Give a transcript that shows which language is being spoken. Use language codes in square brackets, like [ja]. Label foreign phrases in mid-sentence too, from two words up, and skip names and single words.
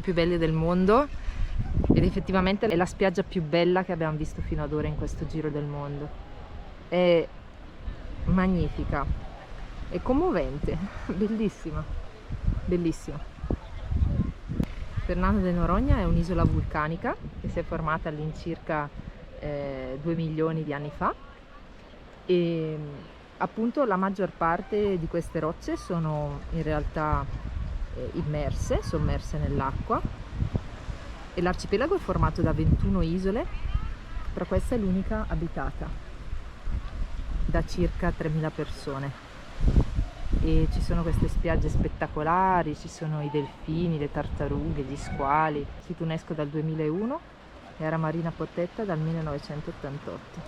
[it] più belle del mondo ed effettivamente è la spiaggia più bella che abbiamo visto fino ad ora in questo giro del mondo. È magnifica, è commovente, bellissima, bellissima. Fernando de Noronha è un'isola vulcanica che si è formata all'incirca 2 milioni di anni fa e appunto la maggior parte di queste rocce sono in realtà immerse, sommerse nell'acqua, e l'arcipelago è formato da 21 isole, però questa è l'unica abitata da circa 3.000 persone e ci sono queste spiagge spettacolari, ci sono i delfini, le tartarughe, gli squali, sito UNESCO dal 2001 e area marina protetta dal 1988.